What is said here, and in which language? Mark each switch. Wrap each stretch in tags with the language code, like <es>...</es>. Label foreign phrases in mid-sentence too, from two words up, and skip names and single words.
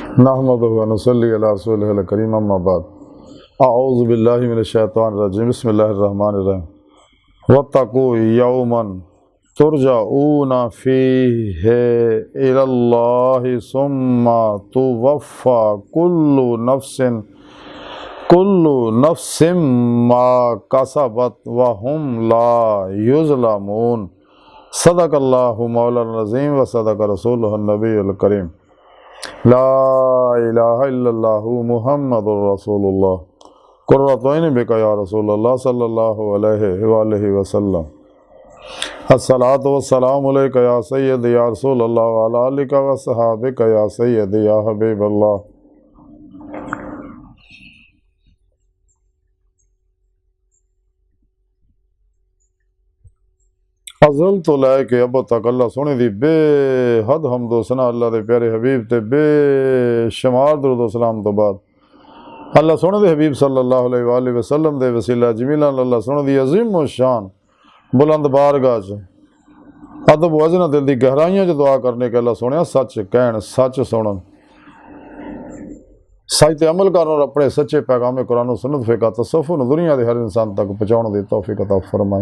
<ar>نحمده ونصلي على رسوله الكريم أما بعد أعوذ بالله من الشيطان الرجيم بسم الله الرحمن الرحيم واتقوا يوما ترجعون فيه إلى الله ثم توفى كل نفس ما كسبت وهم لا يظلمون. صدق الله مولانا عظيم وصدق رسوله النبي الكريم. لا إله إلا الله محمد رسول الله قرة عيني بك يا رسول الله صلى الله عليه وسلم. الصلاة والسلام عليك يا سيدي يا رسول الله وعلى آلك وصحابك يا سيدي يا حبيب الله.</ar> <pa>ازل تو لیکے اب تک اللہ سوہنے دی بے حد حمدو ثنا اللہ دے پیارے حبیب تے بے شمار درود سلام تو بعد اللہ سوہنے دے حبیب</pa> <ar>صلى الله عليه وسلم</ar> <pa>دے وسیلہ جمیلہ اللہ سوہنے دی عظیم شان بلند بارگاہ چ ادب وزن دل دی گہرائیاں چ دعا کرنے کے اللہ سوہنے سچ کہن سچ سنن سچ تے عمل کرن</pa> <ur>اور اپنے سچے پیغام قرآن سنت فقہ تصوف دنیا کے ہر انسان تک پہنچانے کی توفیق عطا فرمائے.</ur>